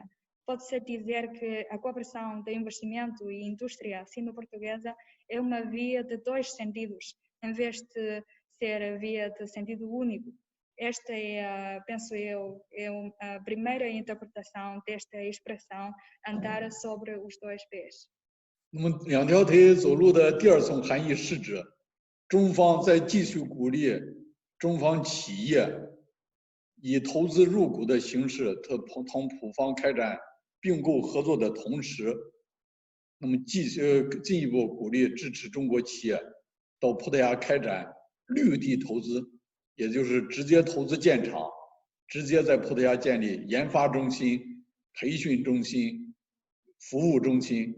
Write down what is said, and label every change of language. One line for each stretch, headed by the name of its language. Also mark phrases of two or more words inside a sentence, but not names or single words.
Portuguese: Pode-se dizer que a cooperação de investimento e indústria sino-portuguesa é uma via de dois sentidos, em vez de ser via de sentido único. Esta é, penso eu, a primeira interpretação desta expressão andar sobre os dois pés.
Chinese: 那么两条腿走路的第二层含义是指，中方在继续鼓励中方企业以投资入股的形式同葡方开展并购合作的同时，那么进一步鼓励支持中国企业到葡萄牙开展绿地投资，也就是直接投资建厂，直接在葡萄牙建立研发中心、培训中心、服务中心。